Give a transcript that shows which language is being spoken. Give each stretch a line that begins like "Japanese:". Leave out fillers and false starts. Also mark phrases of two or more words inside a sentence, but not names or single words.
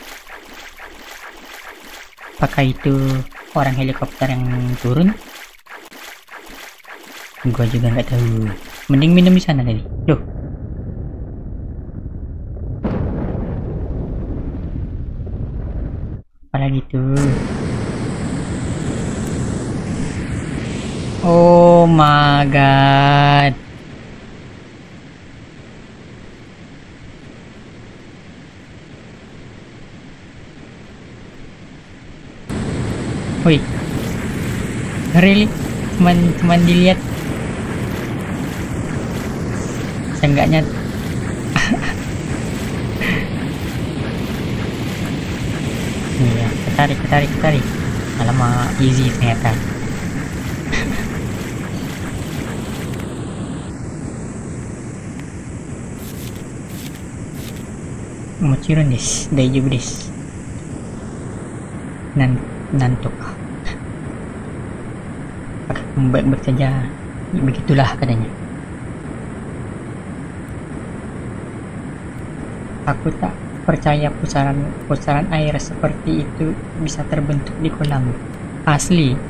Indonesian: Apakah itu orang helikopter yang turun? Gua juga nggak tahu. Mending minum di sana tadi. Loh. Apalagi tuh.
English: Oh my god. Woi, really?
Indonesian: Cuman dilihat. Seenggaknya. Iya, ketarik. Alamak, easy ternyata.
Japanese: もちろんです、大丈夫です.
Indonesian: Nantuk. Baik-baik saja, begitulah katanya. Aku tak percaya pusaran air seperti itu bisa terbentuk di kolam.